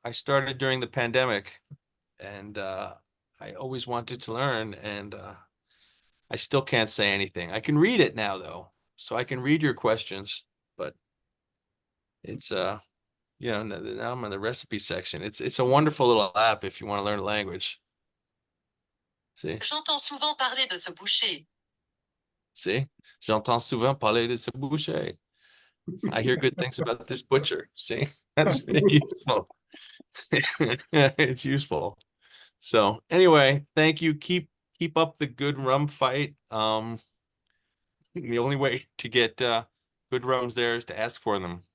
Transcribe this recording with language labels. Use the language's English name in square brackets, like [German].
[English] I started during the pandemic, and I always wanted to learn, and I still can't say anything. I can read it now though, so I can read your questions, but it's now I'm in the recipe section. It's a wonderful little app if you want to learn a language. See? [French] J'entends souvent parler de ce boucher. [English] See? [French] J'entends souvent parler de ce boucher. [English] I hear good things about this butcher. See? That's useful. It's useful. So anyway, thank you. Keep up the good rum fight. The only way to get good rums there is to ask for them.